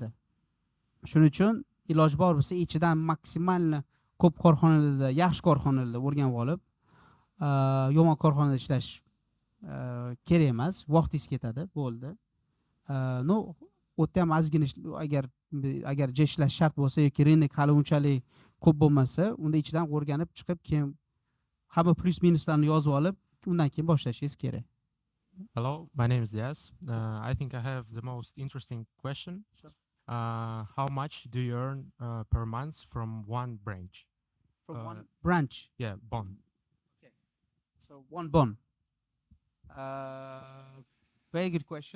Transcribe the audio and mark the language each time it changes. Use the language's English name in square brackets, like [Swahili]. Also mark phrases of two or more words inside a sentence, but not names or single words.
[Uzbek] Shuning uchun iloj bor bo'lsa, ichidan maksimal ko'p korxonalarda, yaxshi korxonalarda o'rganib olib, yomon korxonada ishlash kerak emas, vaqtingiz ketadi, bo'ldi. O'tda ham ozgina agar ishlash shart bo'lsa yoki rinnek hali unchalik ko'p bo'lmasa, unda ichidan o'rganib chiqib, keyin hamma plus minuslarni yozib olib, undan keyin boshlashingiz kerak. [English] Hello, my name is Diaz. I think I have the most interesting question. Sure. How much do you earn per month from one branch? From one branch? Yeah, bond. Okay. So one bond. Very good question.